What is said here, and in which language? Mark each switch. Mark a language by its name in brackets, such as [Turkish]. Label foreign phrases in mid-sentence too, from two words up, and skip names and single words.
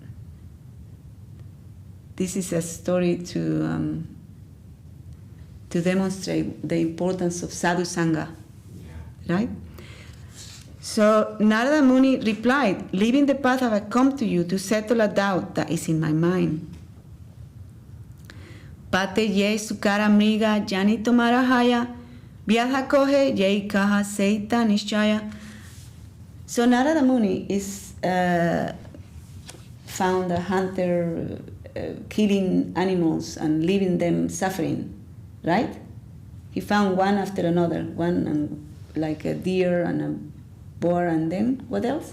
[English] This is a story to demonstrate the importance of sadhu sangha, right? So Narada Muni replied, leaving the path I have come to you to settle a doubt that is in my mind. [Bangla] পথে যে শূকর মৃগ জানি তোমার হয়, ব্যাধ কহে যে কহ সেইত নিশ্চয়. [English] So Narada Muni is found a hunter killing animals and leaving them suffering, right? He found one after another, like a deer and a boar, and then what else?